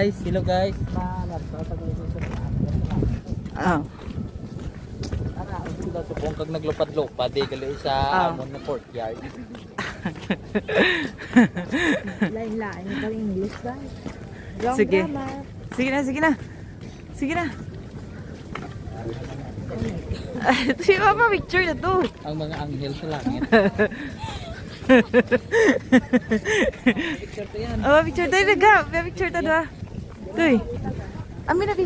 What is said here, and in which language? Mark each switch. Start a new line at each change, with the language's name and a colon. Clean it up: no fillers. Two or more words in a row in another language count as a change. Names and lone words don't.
English: Hello guys. Ah.
Hiligaynon: Sila subong kag naglupad-lupad di gali sa amon na courtyard. Lain-lain yung pang English ba?
Filipino: Sige. Sige na, sige na. Sige na. Si Papa picture na to. Ang mga anghel sa langit. Picture to yan. Oh, picture tayo naga. Picture tayo na. Tuy. Amin na kay.